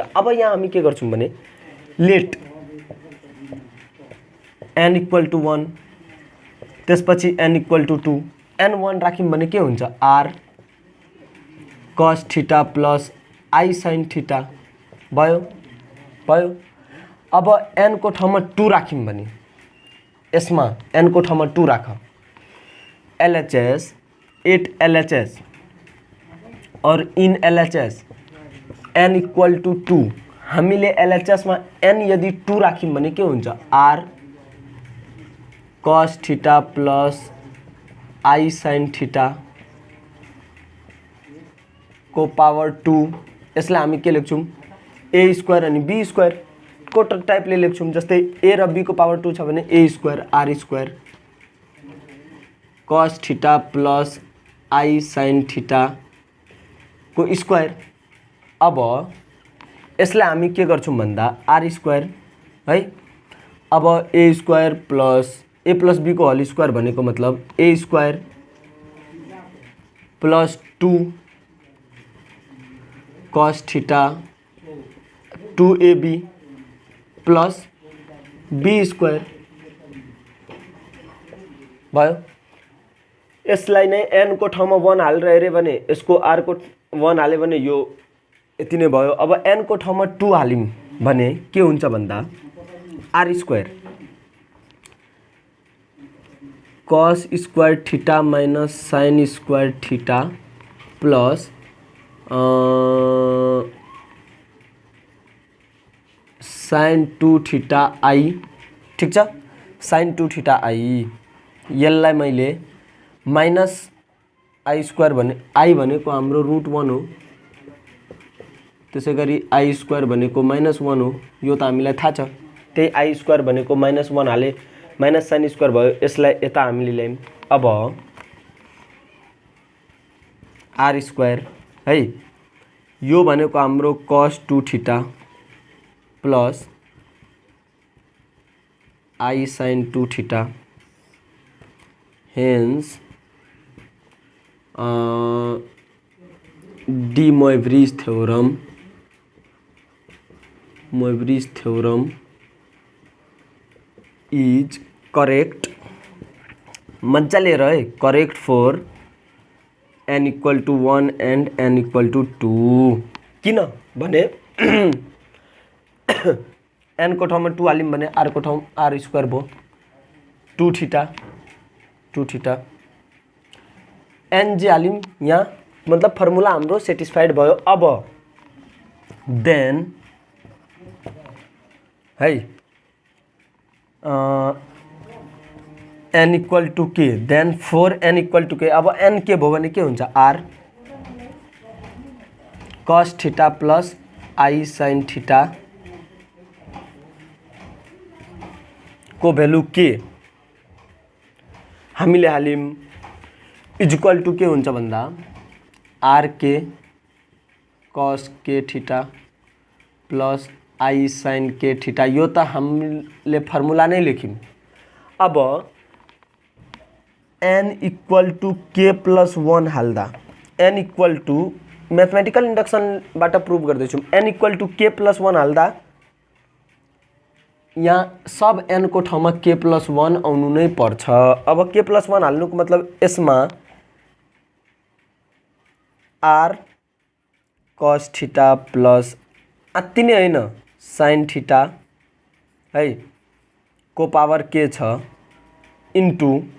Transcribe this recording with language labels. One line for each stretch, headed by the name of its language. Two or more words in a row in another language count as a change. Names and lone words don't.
Nepali: अब यहाँ हामी के गर्छौँ भने
English: let n equal to 1
Nepali: त्यसपछि
English: n equal to 2
Nepali: n 1 राख्यौँ भने के हुन्छ
English: r cos theta plus i sine theta
Nepali: भयो। अब n को ठाउँमा 2 राख्यौँ भने यसमा n को ठाउँमा 2 राख LHS 8 LHS और इन LHS
English: n equal to 2
Nepali: हामीले एलएचएस मा n यदि 2 राख्यौं भने के हुन्छ r
English: cos theta plus i sin theta
Nepali: को पावर 2 यसलाई हामी के लेख्छौं a स्क्वायर अनि b स्क्वायर को टाइपले लेख्छौं जस्तै a र b को पावर 2 छ भने a स्क्वायर
English: r square cos theta plus i sin theta
Nepali: को स्क्वायर। अब यसलाई हामी के गर्छौं भन्दा r स्क्वायर है। अब
English: a square plus a plus b
Nepali: को होल स्क्वायर भनेको मतलब
English: a square plus 2 cos theta 2ab plus b square
Nepali: भयो। यसलाई नै n को ठाउँमा 1 हालेर हेरे भने यसको r को 1 हाले भने यो यति नै भयो। अब n को ठाउँमा 2 हालिम भने के हुन्छ भन्दा
English: r square cos square theta minus sin square theta plus
Nepali: sin 2 थीटा i ठीक छ sin 2 थीटा i यसलाई मैले माइनस i स्क्वायर भने i भनेको हाम्रो √1 हो त्यसैगरी i स्क्वायर भनेको -1 हो यो त हामीलाई थाहा छ त्यही i स्क्वायर भनेको -1 हाले माइनस sin स्क्वायर भयो यसलाई यता हामीले ल्यायौं। अब r स्क्वायर है यो भनेको हाम्रो
English: cos 2 theta plus i sin 2 theta hence de Moivre's theorem is correct
Nepali: मजाले हेर है
English: correct for n equal to 1 and n equal to 2
Nepali: किन भने n को ठाउँमा 2 हालिम भने r को ठाउँ r स्क्वायर भयो 2 थीटा n जे हालिम यहाँ मतलब फर्मुला हाम्रो सेटिस्फाइड भयो। अब देन है
English: n equal to k then for n equal to k.
Nepali: अब n के भयो भने के हुन्छ
English: r cos theta plus i sin theta
Nepali: को भ्यालु के हामीले हालिम
English: is equal to
Nepali: के हुन्छ भन्दा
English: r k cos k theta plus i sin k theta
Nepali: यो त हामीले फर्मुला नै लेख्यौं। अब
English: n equal to k plus 1
Nepali: हाल्दा
English: n equal to mathematical induction
Nepali: बाट प्रूफ गर्दैछौं
English: n equal to k plus 1
Nepali: हाल्दा यहाँ सब n को ठाउँमा
English: k plus 1
Nepali: आउनु नै पर्छ। अब
English: k plus 1
Nepali: हाल्नुको मतलब यसमा
English: r cos theta plus
Nepali: अति नै हैन sin थीटा है को पावर के छ इन्टु